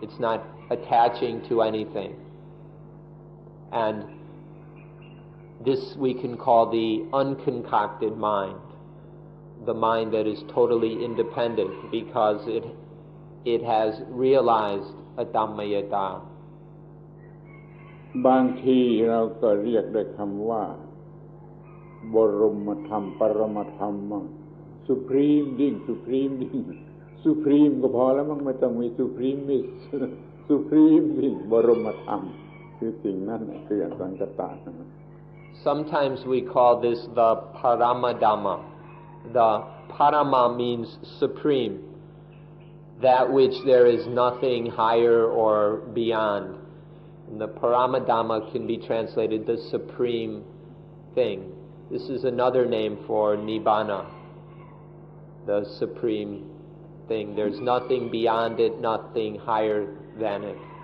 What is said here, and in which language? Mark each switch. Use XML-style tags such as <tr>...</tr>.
<en>It's not attaching to anything. And this we can call the unconcocted mind. The mind that is totally independent because it has realized adammayata.</en> <th>บางทีเราก็เรียกด้วยคำว่าบรมธรรมปรมธรรมมั่ง</th> <en>supreme being supreme being supreme</en> <th>ก็พอแล้วมั้งไม่ต้องมี</th> <en>supremist supreme being</en> <th>บรมธรรมคือสิ่งนั้นคืออสังขตะ</th> <en>Sometimes we call this the Paramadhamma. The Parama means supreme, that which there is nothing higher or beyond. And the Paramadhamma can be translated the supreme thing. This is another name for Nibbana, the supreme thing. There's nothing beyond it, nothing higher than it.</en>